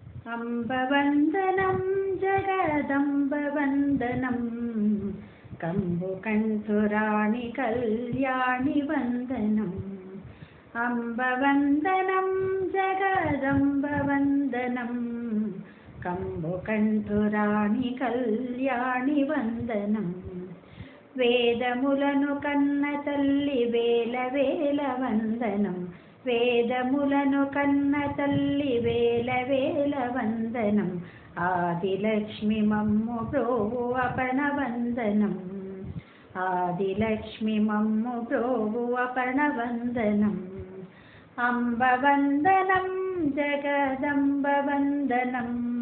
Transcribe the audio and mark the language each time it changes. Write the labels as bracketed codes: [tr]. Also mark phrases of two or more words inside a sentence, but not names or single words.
[sa] अम्बवन्दनं जगदम्बवन्दनं कम्बुकण्ठुराणि कल्याणि वन्दनम् अम्बवन्दनं जगदम्बवन्दनं कम्बुकण्ठुराणि कल्याणि [te] वन्दनम् వేదములను కన్న తల్లి వేల వేల వందనం వేదములను కన్న తల్లి వేల వేల వందనం ఆదిలక్ష్మి మమ్ము ప్రోవు అపర్ణ వందనం ఆదిలక్ష్మి మమ్ము ప్రోవు అపర్ణ వందనం అంబ వందనం జగదంబ వందనం